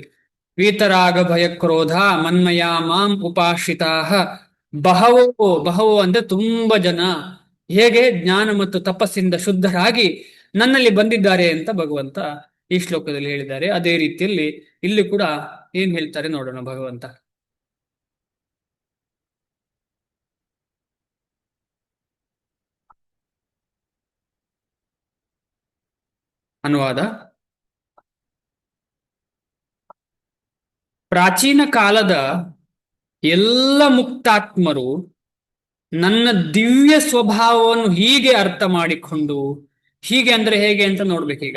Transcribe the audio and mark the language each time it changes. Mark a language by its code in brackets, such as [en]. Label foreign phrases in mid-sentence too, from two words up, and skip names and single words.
[sa] ವೀತರಾಗ ಭಯಕ್ರೋಧ ಮನ್ಮಯ ಮಾಂ ಉಪಾಶ್ರಿತಾ ಬಹವೋ ಬಹವೋ [kn] ಅಂದ್ರೆ ತುಂಬಾ ಜನ ಹೇಗೆ ಜ್ಞಾನ ಮತ್ತು ತಪಸ್ಸಿಂದ ಶುದ್ಧರಾಗಿ ನನ್ನಲ್ಲಿ ಬಂದಿದ್ದಾರೆ ಅಂತ ಭಗವಂತ ಈ ಶ್ಲೋಕದಲ್ಲಿ ಹೇಳಿದ್ದಾರೆ. ಅದೇ ರೀತಿಯಲ್ಲಿ ಇಲ್ಲಿ ಕೂಡ ಏನ್ ಹೇಳ್ತಾರೆ ನೋಡೋಣ ಭಗವಂತ. ಅನುವಾದ: ಪ್ರಾಚೀನ ಕಾಲದ ಎಲ್ಲ ಮುಕ್ತಾತ್ಮರು ನನ್ನ ದಿವ್ಯ ಸ್ವಭಾವವನ್ನು ಹೀಗೆ ಅರ್ಥ ಮಾಡಿಕೊಂಡು, ಹೀಗೆ ಅಂದ್ರೆ ಹೇಗೆ ಅಂತ ನೋಡ್ಬೇಕೀಗ.